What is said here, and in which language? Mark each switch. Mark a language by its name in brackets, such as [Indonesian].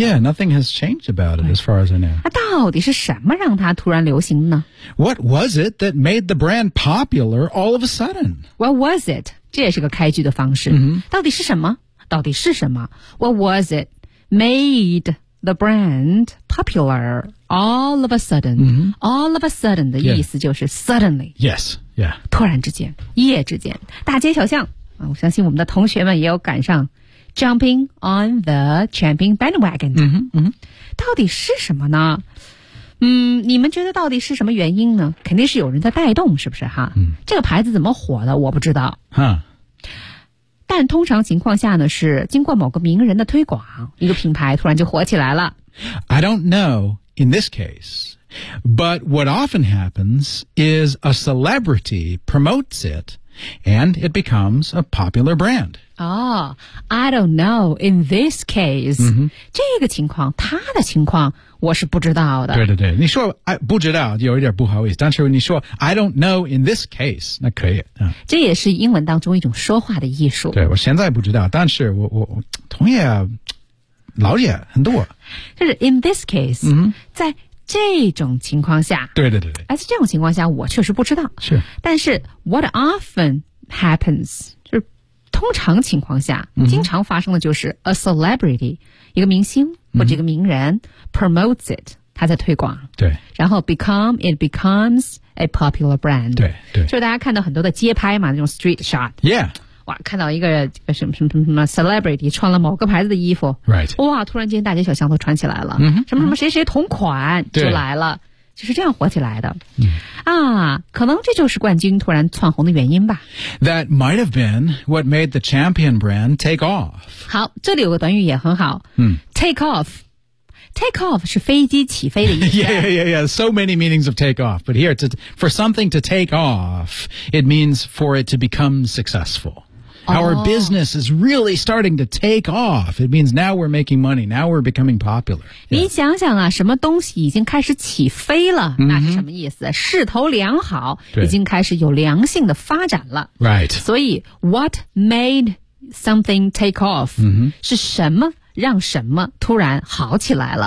[English] Yeah, nothing has changed about it as far as I know. [Chinese] 它到底是什么让它突然流行呢？ [English] What was it that made the brand popular all of a sudden? What was it? [Chinese] 这也是个开局的方式。 Mm-hmm. 到底是什么？到底是什么？ [English] What was it made the brand popular all of a sudden?、 Mm-hmm. All of a sudden [Chinese] 的意思就是 suddenly. [English] Yes, yeah. [Chinese] 突然之间，一夜之间，大街小巷。我相信我们的同学们也有赶上 [English] jumping on the champion bandwagon [Chinese] 的、嗯嗯、到底是什么呢？你们觉得到底是什么原因呢？肯定是有人在带动，是不是哈、嗯、这个牌子怎么火的我不知道哈。但通常情况下呢，是经过某个名人的推广，一个品牌突然就火起来了。 [English] I don't know in this case, but what often happens is a celebrity promotes itAnd it becomes a popular brand. Oh, I don't know in this case.、 Mm-hmm. [Chinese] 这个情况，他的情况，我是不知道的。对对对，你说不知道，有一点不好意思。但是你说 [English] I don't know in this case, [Chinese] 那可以、嗯。这也是英文当中一种说话的艺术。对，我现在不知道，但是我同业了解很多。就是 [English] in this case,、 mm-hmm. [Chinese] 在这种情况下，对对对，而且这种情况下我确实不知道，是，但是 [English] what often happens [Chinese] 就是通常情况下、嗯、经常发生的就是 [English] a celebrity [Chinese] 一个明星或者一个名人、嗯、 [English] promotes it [Chinese] 他在推广，对，然后 [English] becomes a popular brand, [Chinese] 对对，就是大家看到很多的街拍嘛，那种 [English] street shot, yeah, [Chinese] 哇，看到一个什么什么什么 celebrity 穿了某个牌子的衣服、 [English] right. [Chinese] 哇，突然间大街小巷都穿起来了、 mm-hmm. 什么什么谁谁同款就来了，就是这样火起来的、 mm. 啊，可能这就是冠军突然窜红的原因吧。 [English] That might have been what made the champion brand take off. [Chinese] 好，这里有个短语也很好、 mm. [English] Take off [Chinese] 是飞机起飞的意思。 [English] Yeah. So many meanings of take off. But here, for something to take off, it means for it to become successful. Our business is really starting to take off. It means now we're making money. Now we're becoming popular.、 Yeah. [Chinese] 你想想啊，什么东西已经开始起飞了、 mm-hmm. 那是什么意思？势头良好，已经开始有良性的发展了。 [English] Right. [Chinese] 所以 [English] what made something take off、 mm-hmm. [Chinese] 是什么让什么突然好起来了、